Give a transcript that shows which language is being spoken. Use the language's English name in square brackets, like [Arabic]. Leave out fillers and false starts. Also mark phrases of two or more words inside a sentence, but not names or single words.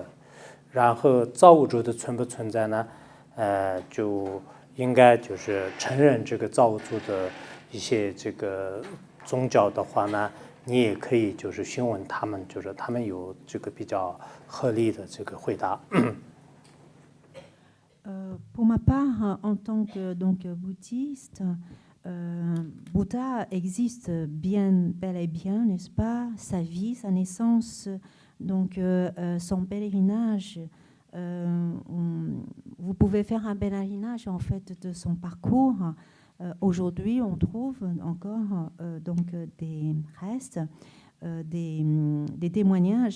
[Chinese] 然后造物主的存不存在呢？就应该就是承认这个造物主的一些这个宗教的话呢，你也可以就是询问他们，就是他们有这个比较合理的这个回答。 [French] Pour ma part, en tant que donc, bouddhiste, Bouddha existe bien, bel et bien, n'est-ce pas? Sa vie, sa naissance, donc son pèlerinage. Vous pouvez faire un pèlerinage en fait de son parcours Aujourd'hui, on trouve encore donc des restes, des témoignages.